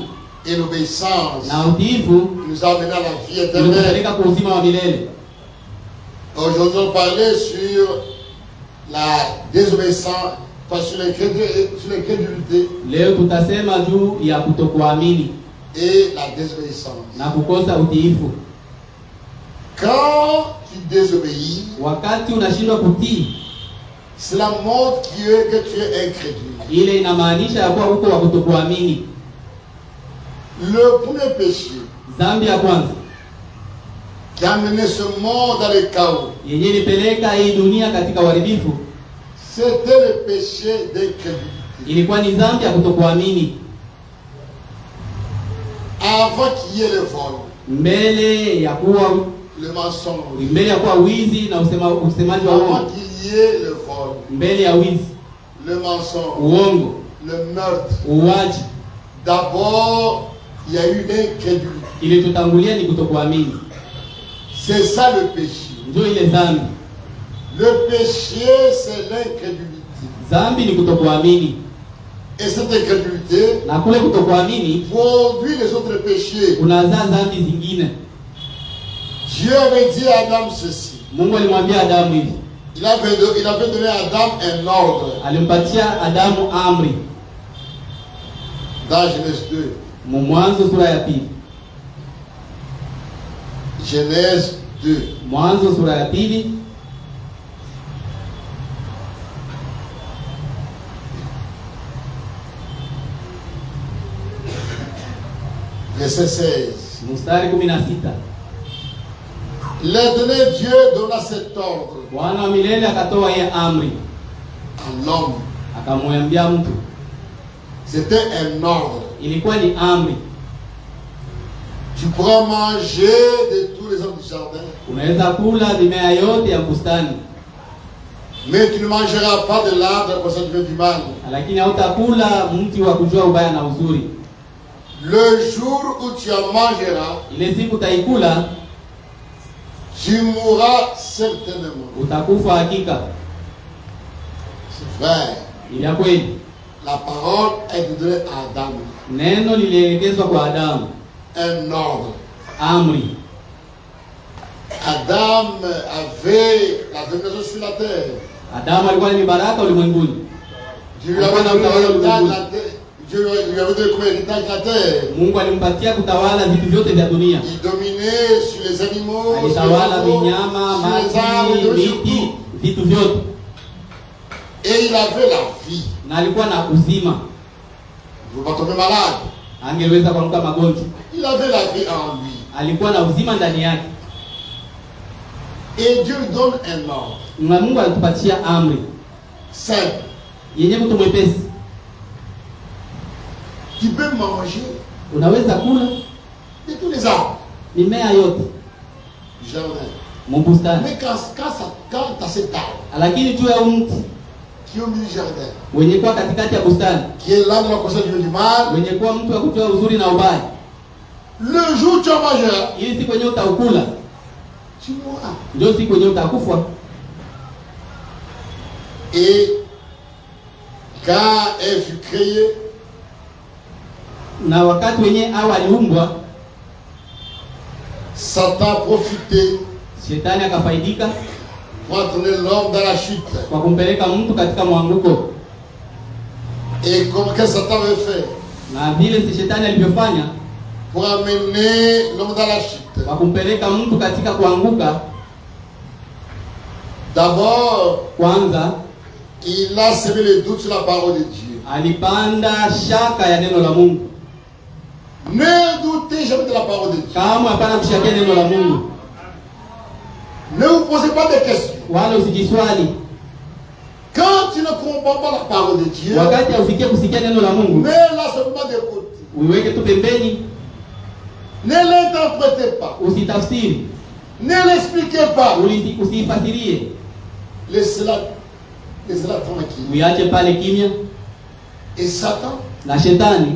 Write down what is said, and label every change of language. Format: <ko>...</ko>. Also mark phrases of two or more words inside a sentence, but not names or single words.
<fr>Et l'obéissance.</fr> <sw>Na utiifu.</sw> <fr>Qui nous a amené à la vie éternelle.</fr> <sw>Kwa uzima wa milele.</sw> <fr>Aujourd'hui, on parlait sur la désobéissance, pas sur l'incrédulité.</fr> <sw>Leo tutasema juu ya kutokuamini</sw> <fr>et la désobéissance.</fr> <sw>Na kukosa utiifu.</sw> <fr>Quand tu désobéis,</fr> <sw>wakati unashindwa kutii,</sw> <fr>cela montre que tu es incrédule.</fr> <sw>Ile inamaanisha ya kuwa uko wa kutokuamini.</sw> <fr>Le premier péché,</fr> <sw>dhambi ya kwanza,</sw> <fr>qui a mené ce monde dans le chaos,</fr> <sw>yenye ilipeleka hii dunia katika uharibifu,</sw> <fr>c'était le péché d'incrédulité.</fr> <sw>Ilikuwa ni dhambi ya kutokuamini.</sw> <fr>Avant qu'il y ait le vol,</fr> <sw>mbele ya kuwa</sw> <fr>le mensonge,</fr> <sw>mbele ya kuwa wizi na usemaji wa uongo,</sw> <fr>avant qu'il y ait le vol,</fr> <sw>mbele ya wizi,</sw> <fr>le mensonge,</fr> <sw>uongo,</sw> <fr>le meurtre,</fr> <sw>uwaji,</sw> <fr>d'abord il y a eu l'incrédulité.</fr> <sw>Kilichotangulia ni kutokuamini.</sw> <fr>C'est ça le péché.</fr> <sw>Ndio ile dhambi.</sw> <fr>Le péché, c'est l'incrédulité.</fr> <sw>Dhambi ni kutokuamini.</sw> <fr>Et cette incrédulité</fr> <sw>na kule kutokuamini</sw> <fr>produit les autres péchés.</fr> <sw>Unazaa dhambi zingine.</sw> <fr>Dieu avait dit à Adam ceci.</fr> <sw>Mungu alimwambia Adamu hivi.</sw> <fr>Il avait donné à Adam un ordre.</fr> <sw>Alimpatia Adamu amri.</sw> <fr>Dans Genèse 2.</fr> <sw>Mwanzo sura ya pili.</sw> <fr>Genèse 2.</fr> <sw>Mwanzo sura ya pili.</sw> <fr>Verset 16.</fr> <sw>Mstari 16.</sw> <fr>L'éternel Dieu donna cet ordre</fr> <sw>Bwana wa milele akatoa ye amri.</sw> <fr>à l'homme.</fr> <sw>Akamwambia mtu.</sw> <fr>C'était un ordre.</fr> <sw>Ilikuwa ni amri.</sw> <fr>Tu pourras manger de tous les arbres du jardin.</fr> <sw>Unaweza kula mimea yote ya bustani.</sw> <fr>Mais tu ne mangeras pas de l'arbre de la connaissance du bien et du mal.</fr> <sw>Lakini hautakula mti wa kujua ubaya na uzuri.</sw> <fr>Le jour où tu en mangeras,</fr> <sw>ile siku utaikula,</sw> <fr>tu mourras certainement.</fr> <sw>Utakufa hakika.</sw> <fr>C'est vrai.</fr> <sw>Ni ya kweli.</sw> <fr>La parole est donnée à Adam.</fr> <sw>Neno lilielekezwa kwa Adamu.</sw> <fr>Un ordre.</fr> <sw>Amri.</sw> <fr>Adam avait la domination sur la terre.</fr> <sw>Adamu alikuwa ni baraka ulimwenguni.</sw> <fr>Dieu lui avait donné comme héritage la terre.</fr> <sw>Mungu alimpatia kutawala vitu vyote vya dunia.</sw> <fr>Il dominait sur les animaux,</fr> <sw>alitawala vinyama, maji, miti, vitu vyote.</sw> <fr>Et il avait la vie.</fr> <sw>Na alikuwa na uzima.</sw> <fr>Il ne pouvait pas tomber malade.</fr> <sw>Angeweza kuanguka magonjwa.</sw> <fr>Il avait la vie en lui.</fr> <sw>Alikuwa na uzima ndani yake.</sw> <fr>Et Dieu lui donne un ordre.</fr> <sw>Na Mungu alitupatia amri.</sw> <fr>Simple.</fr> <sw>Yenye mtu mwepesi.</sw> <fr>Tu peux manger.</fr> <sw>Unaweza kula</sw> <fr>de tous les arbres.</fr> <sw>Mimea yote.</sw> <fr>Du jardin.</fr> <sw>Mbustani.</sw> <fr>Mais quand tu as cet arbre.</fr> <sw>Lakini juu ya mti.</sw> <fr>Qui est au milieu du jardin.</fr> <sw>Wenye kuwa katikati ya bustani.</sw> <fr>Qui est là dans la connaissance du bien et du mal.</fr> <sw>Wenye kuwa mtu wa kujua uzuri na ubaya.</sw> <fr>Le jour où tu en mangeras.</fr> <sw>Ili siku yenyewe utaukula.</sw> <fr>Tu mourras.</fr> <sw>Ndio siku yenyewe utakufa.</sw> <fr>Et quand elle fut créée,</fr> <sw>na wakati wenyewe Hawa aliumbwa,</sw> <fr>Satan profité.</fr> <sw>Shetani akafaidika</sw> <fr>pour entraîner l'homme dans la chute.</fr> <sw>Kwa kumpeleka mtu katika mwanguko.</sw> <fr>Et comme que Satan avait fait.</fr> <sw>Na vile si Shetani alivyofanya</sw> <fr>pour amener l'homme dans la chute.</fr> <sw>Kwa kumpeleka mtu katika kuanguka.</sw> <fr>D'abord,</fr> <sw>kwanza,</sw> <fr>il a semé le doute sur la parole de Dieu.</fr> <sw>Alipanda shaka ya neno la Mungu.</sw> <fr>Ne doutez jamais de la parole de Dieu.</fr> <sw>Kama hapana kushakia neno la Mungu.</sw> <fr>Ne vous posez pas de questions.</fr> <sw>Wala usijiswali.</sw> <fr>Quand tu ne comprends pas la parole de Dieu,</fr> <sw>wakati haufikie kusikia neno la Mungu,</sw> <fr>mets-la seulement de côté.</fr> <sw>Uiweke tu pembeni.</sw> <fr>Ne l'interprétez pas.</fr> <sw>Usitafsiri.</sw> <fr>Ne l'expliquez pas.</fr> <sw>Usifasirie.</sw> <fr>Laissez-la tranquille.</fr> <sw>Uiache pale kimya.</sw> <fr>Et Satan,</fr> <sw>na Shetani</sw>